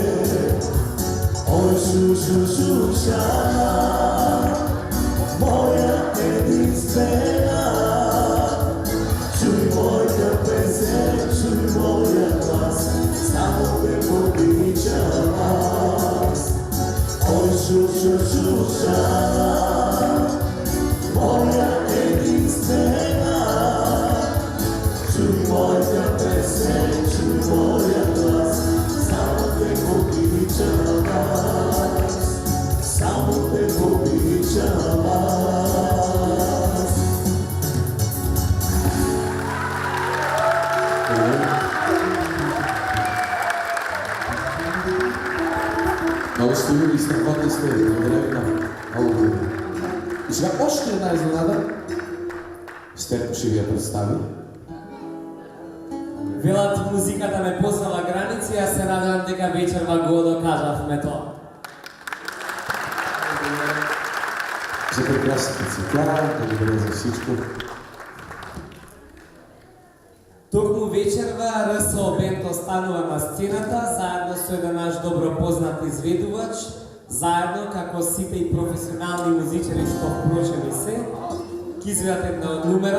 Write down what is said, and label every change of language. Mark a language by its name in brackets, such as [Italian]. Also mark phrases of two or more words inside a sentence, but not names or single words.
[Bulgarian] Ой, шуша, моя единствена, чуй моята песен, чуй моя глас, чуча, моя единствена. Чуй моя песем, чуй моя глас, само те обичам вас, само те обичам вас. Много сте и страхотни сте, благодаря ви много. И сега още една изненада. Стефко ще ви я представи. [Macedonian] Велат музиката не познава граници, а се надевам дека вечерва го докажавме тоа. За прекрасните цветя, благодаря за всичко. Токму вечерва РСО Бенд останува на сцената, заедно со еден наш добро познат изведувач, заедно како сите и професионални музичари што впрочем и се, ќе изведат една numera.